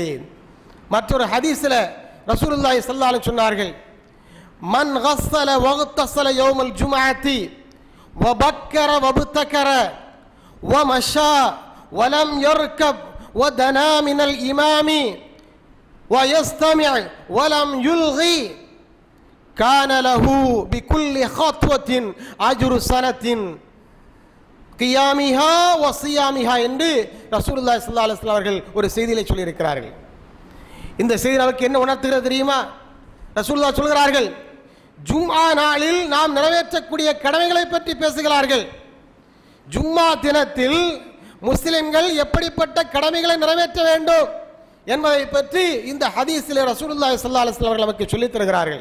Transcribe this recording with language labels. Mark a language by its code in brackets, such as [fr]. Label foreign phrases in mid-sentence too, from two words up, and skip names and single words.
[ta] மற்றொரு ஹதீஸ்ல ரசூலுல்லாஹி [ar] صلى الله عليه சொன்னார்கள், من غسل واغتسل يوم الجمعة وبكر وابتكر ومشى ولم يركب ودنا من الإمام ويستمع ولم يلغي كان له بكل خطوة أجر سنة قيامها وصيامها [ta] என்று ரசூலுல்லாஹி [ar] صلى الله عليه وسلم [ta] அவர்கள் ஒரு செய்தியிலே சொல்லி இருக்கிறார்கள். இந்த செய்தி நமக்கு என்ன உணர்த்துகிறது தெரியுமா? ரசூலுல்லாஹ் சொல்கிறார்கள், ஜும்ஆ நாளில் நாம் நிறைவேற்றக்கூடிய கடமைகளை பற்றி பேசுகிறார்கள். ஜும்ஆ தினத்தில் முஸ்லிம்கள் எப்படிப்பட்ட கடமைகளை நிறைவேற்ற வேண்டும் என்பதை பற்றி இந்த ஹதீஸிலே ரசூலுல்லாஹி [ar] صلى الله عليه وسلم [ta] அவர்கள் நமக்கு சொல்லித் தருகிறார்கள்.